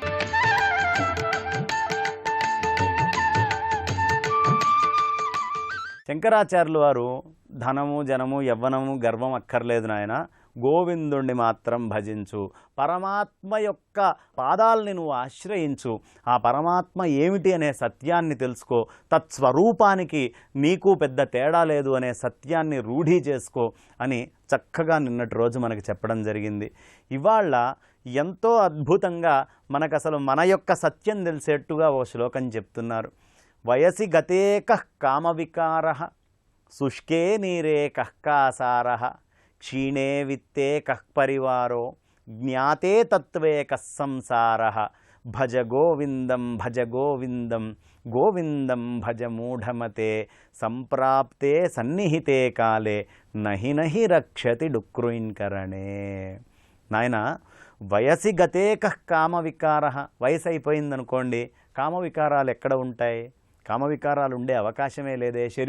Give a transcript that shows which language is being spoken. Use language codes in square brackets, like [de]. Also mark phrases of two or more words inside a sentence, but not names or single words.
[te] శంకరాచార్యులు వారు ధనము జనము యవ్వనము గర్వం అక్కర్లేదు నాయన, గోవిందుణ్ణి మాత్రం భజించు, పరమాత్మ యొక్క పాదాలని నువ్వు ఆశ్రయించు, ఆ పరమాత్మ ఏమిటి అనే సత్యాన్ని తెలుసుకో, తత్స్వరూపానికి నీకు పెద్ద తేడా లేదు అనే సత్యాన్ని రూఢీ చేసుకో అని చక్కగా నిన్నటి రోజు మనకి చెప్పడం జరిగింది. ఇవాళ ఎంతో అద్భుతంగా మనకు అసలు మన యొక్క సత్యం తెలిసేట్టుగా ఓ శ్లోకం చెప్తున్నారు. [sa] వయసి గతే కః కామవికారః శుష్కే నీరే కః కాసారః క్షీణే విత్తే కః పరివారో జ్ఞాతే తత్వే కః సంసారః భజ గోవిందం గోవిందం భజ మూఢమతే సంప్రాప్తే సన్నిహితే కాలే నహి రక్షతి డుక్రుయిన్కరణే. [te] నాయన [sa] వయసి గతే కః కామవికారః, [te] వయసు అయిపోయిందనుకోండి, కామవికారాలు ఎక్కడ ఉంటాయి? కామవికారాలు ఉండే అవకాశమే లేదే.